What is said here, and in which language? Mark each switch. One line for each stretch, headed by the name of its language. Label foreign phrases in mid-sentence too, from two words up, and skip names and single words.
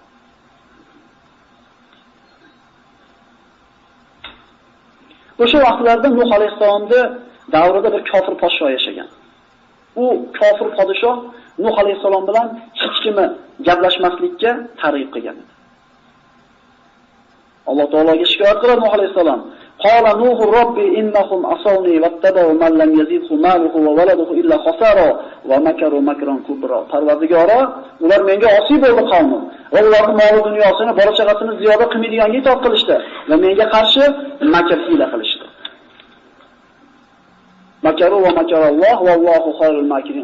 Uzbek: O'sha vaqtlarda Nuh alayhisolamning davrida bir kofir podshoh yashagan. U kofir podshoh Nuh alayhisalom bilan hech kimni gaplashmaslikka targ'ib qilgan edi. Alloh taologa shikoyat qildi Nuh alayhisalom.
Arabic: قال نوح رب إنهم عصوني واتبعوا من لم يزده ماله وولده إلا خسارا ومكروا مكرا كبارا.
Uzbek: Parvardigoro, ular menga osiy bo'ldi qavmim va ularning mol dunyosini, bola-chaqasini ziyoda qilmaydiganga itoat qilishdi va menga qarshi makr hiyla qilishdi.
Arabic: ومكروا ومكر الله والله خير الماكرين.